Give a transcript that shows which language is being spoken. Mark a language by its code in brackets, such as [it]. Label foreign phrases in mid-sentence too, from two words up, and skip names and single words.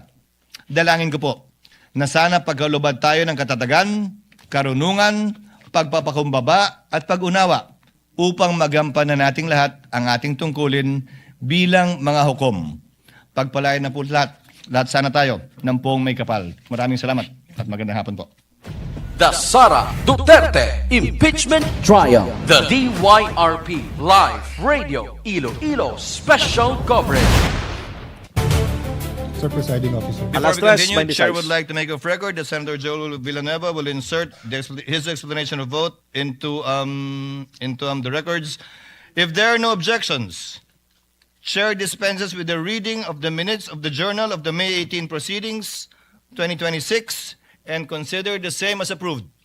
[tl] Dalangin ko po na sana pagkalubad tayo ng katatagan, karunungan, pagpapakumbaba at pag-unawa upang magampanan nating lahat ang ating tungkulin bilang mga hukom. Pagpalain na po lahat sana tayo ng poong may kapal. Maraming salamat at magandang hapon po. [en] The Sara Duterte Impeachment Trial. The DYRP Live Radio Iloilo Special Coverage. Sir Presiding Officer. Before we continue, Chair would like to make of record that Senator Joel Villanueva will insert his explanation of vote into the records. If there are no objections, Chair dispenses with the reading of the minutes of the Journal of the May 18 Proceedings, 2026, and consider the same as approved.